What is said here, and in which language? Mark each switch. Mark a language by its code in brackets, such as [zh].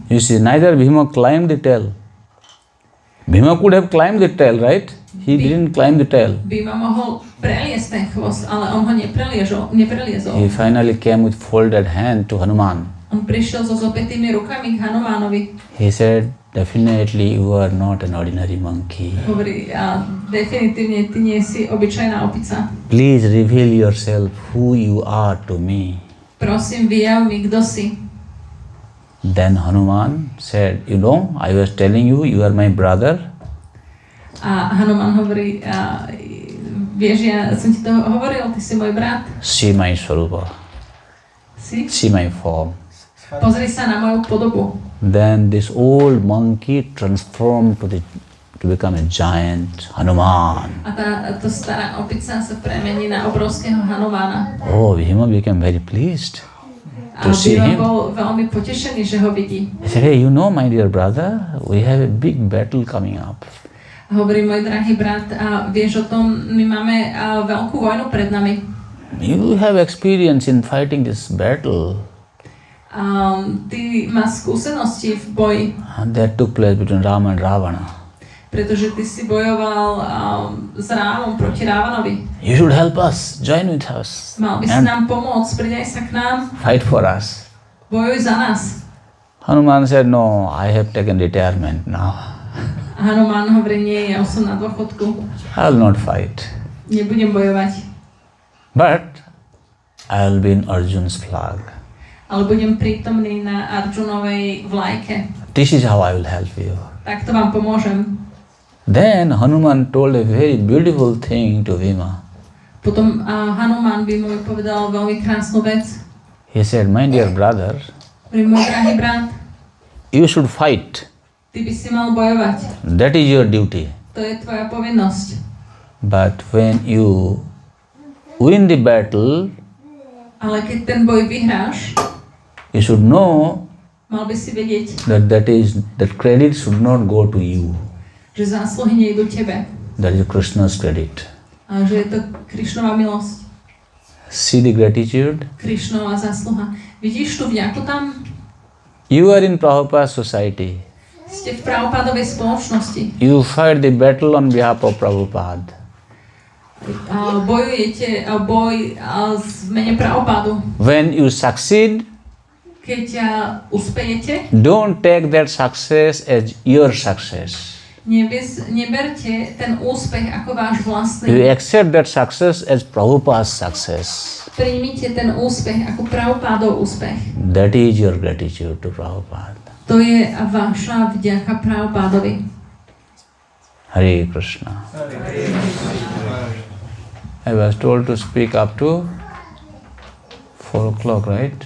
[en] you see, neither Bhima climbed the tail. Bhima could have climbed the tail, right? He didn't climb the tail. [sk] Bhima mohol preliesť ten chvost, ale on ho nepreliezol. [en] He finally came with folded hand to Hanuman. [sk] On prišiel so zobetými rukami k Hanumánovi. [en] He said, definitely you are not an ordinary monkey. [sk] Hovorí, definitívne ty nie si obyčajná opica. [en] Please reveal yourself who you are to me. [sk] Prosím, vyjav mi, kto si. [en] Then Hanuman said, I was telling you, you are my brother. [sk] A Hanuman hovorí, vieš, ja som ti to hovoril, ty si môj brat. [en] See my swarupa. See my form. [sk] Pozri sa na moju podobu. [en] Then this old monkey transformed to become a giant Hanuman. [sk] A tá stará opica sa premení na obrovského Hanumana. [en] Oh, Bhima became very pleased [sk] A [en] to see [sk] Bhima [en] him. [sk] bol veľmi potešený, že ho vidí. [en] He said, hey, my dear brother, we have a big battle coming up. [sk] A hovorí, môj drahý brat, a vieš o tom, my máme veľkú vojnu pred nami. [en] You have experience in fighting this battle. [sk] Ty máš skúsenosti v boji. [en] That took place between Rama and Ravana. [sk] Pretože ty si bojoval s Rámom proti Rávanovi. [en] You should help us, join with us. [sk] Mal by si nám pomôcť, pridaj sa k nám. [en] Fight for us. [sk] Bojuj za nás. [en] Hanuman said, no, I have taken retirement now. [sk] A Hanuman hovorí, nie, ja už som na dôchodku. [en] I will not fight. [sk] Nebudem bojovať. [en] But I will be in Arjun's flag. [sk] Ale budem prítomný na Arjunovej vlajke. [en] This is how I will help you. [sk] Tak to vám pomôžem. [en] Then Hanuman told a very beautiful thing to Bhima. [sk] Potom Hanuman by mu povedal veľmi krásnu vec. [en] He said, my dear brother, [sk] Môj drahý brat, [en] you should fight. [sk] ty by si mal bojovať. [en] That is your duty. [sk] To je tvoja povinnosť. [en] But when you win the battle, [sk] Ale keď ten boj vyhráš, [en] you should know [sk] mal by si vedieť, [en] that credit should not go to you. [sk] že zásluhy nejdú tebe. [en] That is Krishna's credit. [sk] Ale že je to Krišnova milosť. [en] See the gratitude? [sk] Krišnova zásluha. Vidíš tú vďaku tam? [en] You are in Prabhupada's society. [sk] Ste v Prabhupádovej spoločnosti. [en] You fight the battle on behalf of Prabhupada. [sk] Bojujete boj v mene Prabhupádu. [en] When you succeed, [sk] Keď uspejete, [en] don't take that success as your success. [sk] neberte ten úspech ako váš [en] You [sk] vlastný. [en] accept that success as Prabhupada's success. [sk] Príjmite ten úspech ako Prabhupádov úspech. [en] That is your gratitude to Prabhupada. [sk] To je vaša vďaka Prabhupádovi. [en] Hare Krishna. I was told to speak up to 4 o'clock, right?